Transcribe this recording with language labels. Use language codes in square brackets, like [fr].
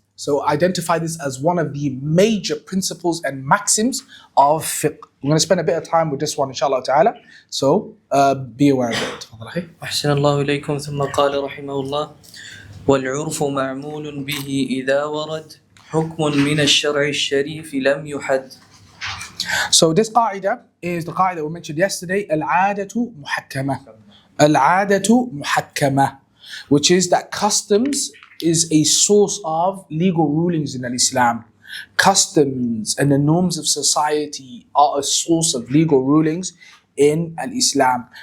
[en] So identify this as one of the major principles and maxims of fiqh. We're going to spend a bit of time with this one, inshallah ta'ala. So be aware of it. [ar] أحسن الله إليكم ثم قال رحمه الله والعرف معمول به إذا ورد حكم من الشرع الشريف لم يحد. [en] So this qaida is the qaida we mentioned yesterday, al-'adatu muhakkama. Al-'adatu muhakkama, which is that customs is a source of legal rulings in Islam. Customs and the norms of society are a source of legal rulings in Islam.